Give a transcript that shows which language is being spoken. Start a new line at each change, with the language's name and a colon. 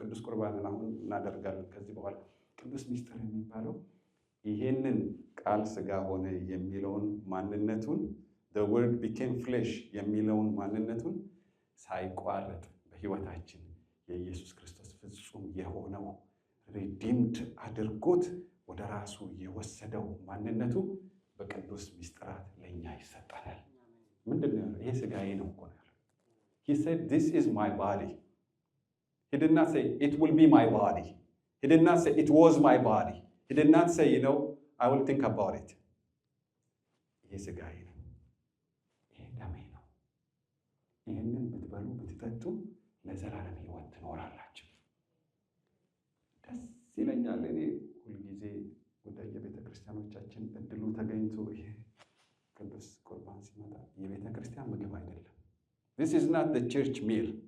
Amharic: ቅዱስ ቁርባንን አሁን እናደርጋለን ከዚህ በኋላ። ቅዱስ ምስጢር የሚባለው ይሄንን ቃል ሥጋ ሆነ የሚለውን ማንነቱን
English: the word became flesh
Amharic: የሚለውን ማንነቱን ሳይቋረጥ በሕይወታችን የኢየሱስ ክርስቶስ ፍጹም የሆነው ሪዲምድ አድርጎት ወደ ራሱ የወሰደው ማንነቱ በቅዱስ ምስጢራት ለእኛ ይሰጠናል። ምንድን ነው? ይሄ ሥጋዬ ነው እኮ ነው።
English: He said, this is my body. He did not say, it will be my body. He did not say, it was my body. He did not say, I will think about it.
Amharic: ይሄ ሥጋዬ ነው፣ ይሄ ደሜ ነው። ይህንን ብትበሉ ብትጠጡ ለዘላለም ሕይወት ትኖራላችሁ። ደስ ይለኛል። እኔ ሁልጊዜ ወደ የቤተ ክርስቲያኖቻችን እድሉ ተገኝቶ ይሄ ቅዱስ ቁርባን ሲመጣ የቤተ ክርስቲያን ምግብ አይደለም።
English: This is not the church meal.